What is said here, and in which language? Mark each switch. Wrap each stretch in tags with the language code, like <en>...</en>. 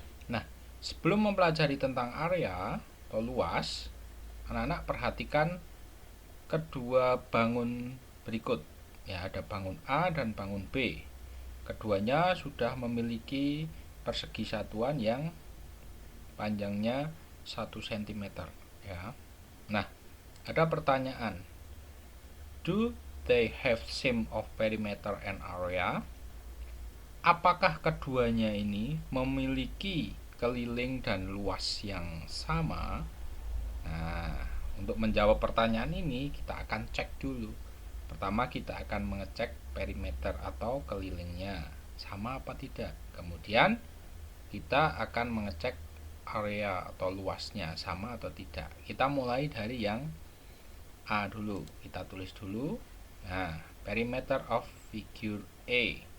<id>Nah, sebelum mempelajari tentang area atau luas, anak-anak perhatikan kedua bangun berikut, ya. Ada bangun A dan bangun B. keduanya sudah memiliki persegi satuan yang panjangnya 1 cm ya. Nah, ada pertanyaan.</id> <en>Do they have same of perimeter and area?</en> <id>Apakah keduanya ini memiliki keliling dan luas yang sama? Nah, untuk menjawab pertanyaan ini kita akan cek dulu. Pertama kita akan mengecek perimeter atau kelilingnya sama apa tidak. Kemudian kita akan mengecek area atau luasnya sama atau tidak. Kita mulai dari yang A dulu. Kita tulis dulu.</id> <en>Nah, perimeter of figure A.</en>